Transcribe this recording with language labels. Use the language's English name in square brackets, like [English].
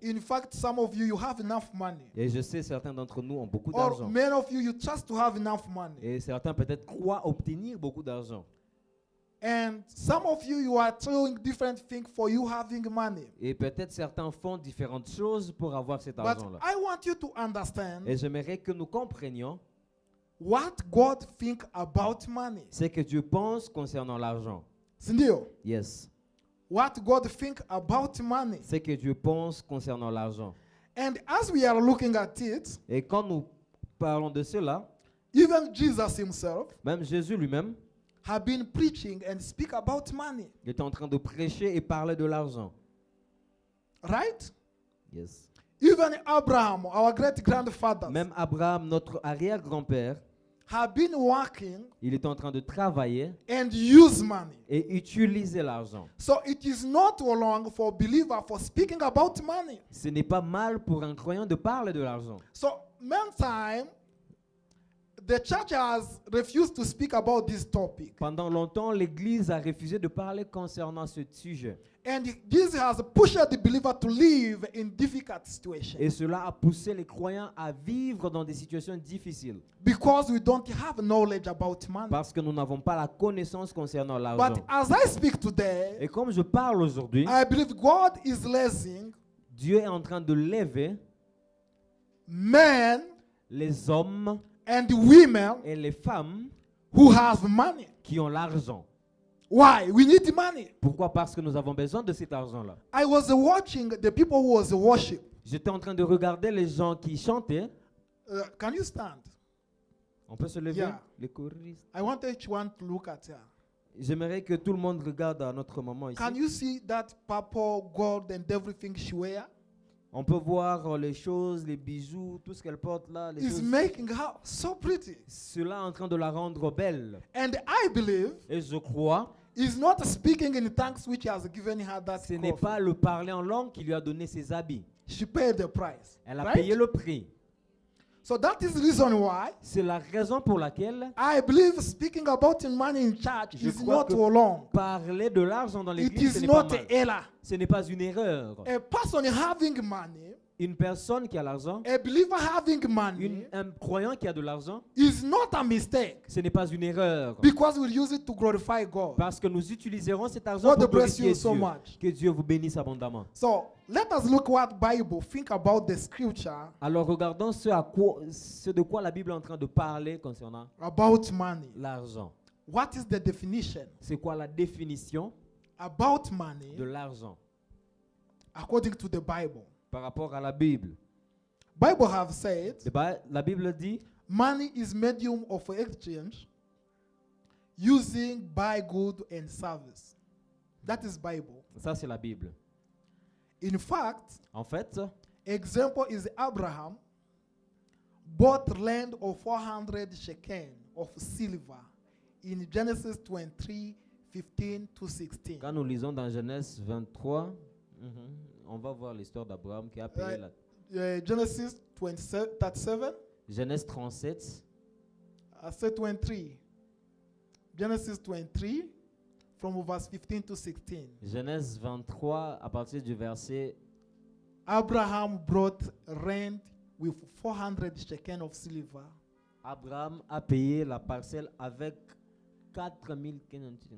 [English] In fact, some of you have enough money, [French] Et je sais, certains d'entre nous ont beaucoup [English] or [French] d'argent. [English] many of you trust to have enough money, [French] Et certains peut-être croient obtenir beaucoup d'argent. [English] and some of you are doing different things for you having money. [French] Et peut-être certains font différentes choses pour avoir cet [English] But [French] argent-là. [English] I want you to understand [French] Et j'aimerais que nous comprenions [English] what God think about money. [French] ce que Dieu pense concernant l'argent. Sindio? [English] Yes. What God think about money. [French] Ce que Dieu pense concernant l'argent. [English] And as we are looking at it, [French] Et quand nous parlons de cela, [English] even Jesus himself [French] même Jésus lui-même [English] have been preaching and speak about money, [French] est en train de prêcher et parler de l'argent. [English] right? Yes. Even Abraham, our great grandfather, [French] Même Abraham, notre arrière-grand-père, [English] have been working [French] il est en train de travailler [English] and use money. [French] et utiliser l'argent. [English] So it is not wrong for believer for speaking about money. [French] Ce n'est pas mal pour un croyant de parler de l'argent. [English] So many time the church has refused to speak about this topic, [French] Pendant longtemps, l'Église a refusé de parler concernant ce sujet. [English] and this has pushed the believer to live in difficult situations [French] Et cela a poussé les croyants à vivre dans des situations difficiles. [English] because we don't have knowledge about money. [French] Parce que nous n'avons pas la connaissance concernant [English] But [French] l'argent. [English] as I speak today, [French] Et comme je parle aujourd'hui, [English] I believe God is raising [French] Dieu est en train de lever [English] men [French] les hommes [English] and women [French] et les femmes [English] who have money. [French] qui ont l'argent. [English] Why? We need money. [French] Pourquoi? Parce que nous avons besoin de cet argent-là. [English] I was watching the people who was worship. [French] J'étais en train de regarder les gens qui chantaient. [English] Can you stand? [French] On peut se lever, [English] Yeah. [French] les choristes. [English] I want each one to look at her. [French] J'aimerais que tout le monde regarde à notre maman ici. [English] Can you see that purple gold and everything she wear? [French] On peut voir les choses, les bijoux, tout ce qu'elle porte là. Les [English] It's [French] choses. [English] making her so pretty. [French] Cela est en train de la rendre belle. [English] And I believe [French] Et je crois, [English] it's not speaking in tongues which has given her that [French] ce n'est [English] coffee. [French] pas le parler en langue qui lui a donné ses habits. [English] She paid the price. [French] Elle a [English] right? [French] payé le prix. [English] So that is the reason why [French] C'est la raison pour laquelle [English] I believe speaking about money in church [French] Je [English] is [French] crois [English] not [French] que [English] wrong. [French] parler de l'argent dans [English] It [French] l'église, ce [English] is [French] n'est pas [English] not [French] mal. [English] an error. [French] Ce n'est pas une erreur. [English] A person having money, [French] Une personne qui a l'argent, [English] a believer having money, [French] un croyant qui a de l'argent, [English] is not a mistake [French] ce n'est pas une erreur. [English] because we'll use it to glorify God. [French] Parce que nous utiliserons cet argent [English] God [French] pour [English] bless [French] glorifier [English] you so [French] Dieu. [English] much. [French] Que Dieu vous bénisse abondamment. [English] So let us look what Bible think about the scripture [French] Alors regardons ce de quoi la Bible est en train de parler concernant [English] about money. [French] l'argent. [English] What is the definition [French] C'est quoi la définition [English] about money [French] de l'argent [English] according to the Bible? [French] par rapport à la Bible? [English] Bible have said [French] La Bible dit [English] money is medium of exchange using buy good and service. That is Bible. [French] ça c'est la Bible. [English] In fact, [French] En fait, [English] example is Abraham bought land of 400 shekel of silver in Genesis 23, 15 to 16. [French] quand nous lisons dans Genèse 23, on va voir l'histoire d'Abraham qui a payé la [English] Genesis 27, 37, [French] Genèse 37, [English] I said 23. Genesis 23 from verse 15 to 16. [French] Genèse 23 à partir du verset [English] Abraham brought rent with 400 shekel of silver. [French] Abraham a payé la parcelle avec 4000 shillings.